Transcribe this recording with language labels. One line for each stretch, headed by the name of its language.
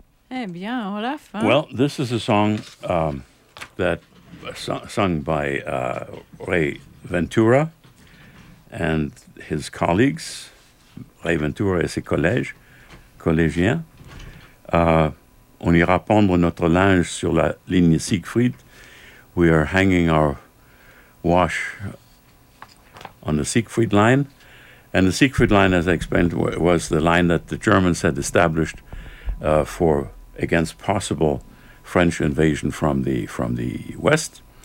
English: Well, this is a song that sung by Ray Ventura and his colleagues.
French: Ray Ventura et ses collégiens. On ira pendre notre linge sur la ligne Siegfried.
English: We are hanging our wash on the Siegfried line. And the Siegfried line, as I explained, was the line that the Germans had established for against possible French invasion from the west.